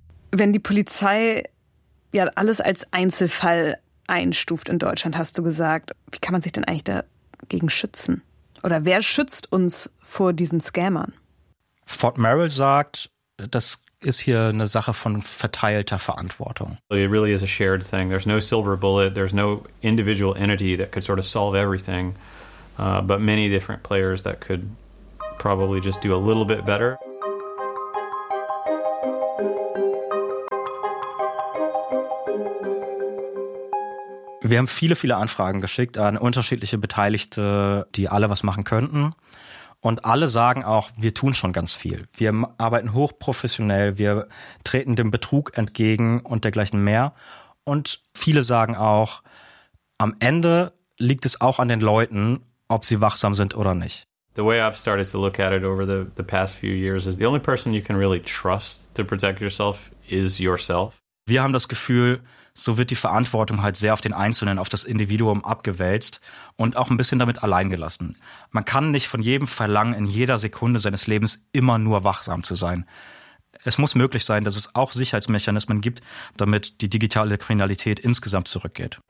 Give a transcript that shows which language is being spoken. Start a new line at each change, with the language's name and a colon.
German: wenn die Polizei ja alles als Einzelfall einstuft in Deutschland, hast du gesagt, wie kann man sich denn eigentlich dagegen schützen? Oder wer schützt uns vor diesen Scammern? Fort Merrill sagt, das ist hier eine Sache von verteilter Verantwortung.
English: It really is a shared thing. There's no silver bullet, there's no individual entity that could sort of solve everything, but many different players that could probably just do a little bit better.
German: Wir haben viele, viele Anfragen geschickt an unterschiedliche Beteiligte, die alle was machen könnten. Und alle sagen auch, wir tun schon ganz viel. Wir arbeiten hochprofessionell, wir treten dem Betrug entgegen und dergleichen mehr. Und viele sagen auch, am Ende liegt es auch an den Leuten, ob sie wachsam sind oder nicht.
English: The way I've started to look at it over the past few years is the only person you can really trust to protect yourself is yourself.
German: Wir haben das Gefühl, so wird die Verantwortung halt sehr auf den Einzelnen, auf das Individuum abgewälzt und auch ein bisschen damit alleingelassen. Man kann nicht von jedem verlangen, in jeder Sekunde seines Lebens immer nur wachsam zu sein. Es muss möglich sein, dass es auch Sicherheitsmechanismen gibt, damit die digitale Kriminalität insgesamt zurückgeht.